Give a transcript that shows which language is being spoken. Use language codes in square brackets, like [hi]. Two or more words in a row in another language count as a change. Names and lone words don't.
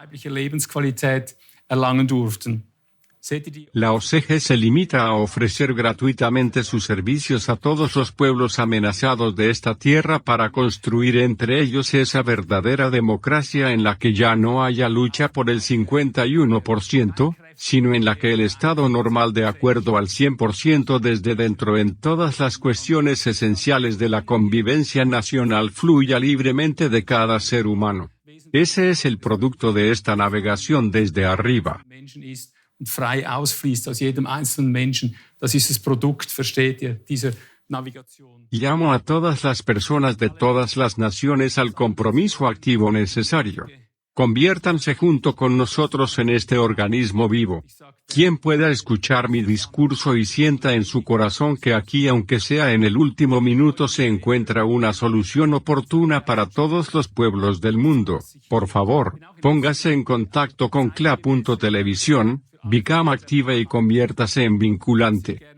[es] La OCG se limita a ofrecer gratuitamente sus servicios a todos los pueblos amenazados de esta tierra para construir entre ellos esa verdadera democracia en la que ya no haya lucha por el 51%, sino en la que el Estado normal de acuerdo al 100% desde dentro en todas las cuestiones esenciales de la convivencia nacional fluya libremente de cada ser humano. Ese es el producto de esta navegación desde arriba. [de] Frei ausfließt aus jedem einzelnen Menschen. Das ist das Produkt, versteht ihr, dieser Navigation. [es] Llamo a todas las personas de todas las naciones al compromiso activo necesario. Conviértanse junto con nosotros en este organismo vivo. Quien pueda escuchar mi discurso y sienta en su corazón que aquí, aunque sea en el último minuto, se encuentra una solución oportuna para todos los pueblos del mundo, por favor, póngase en contacto con CLA.televisión, Bicam activa y conviértase en vinculante.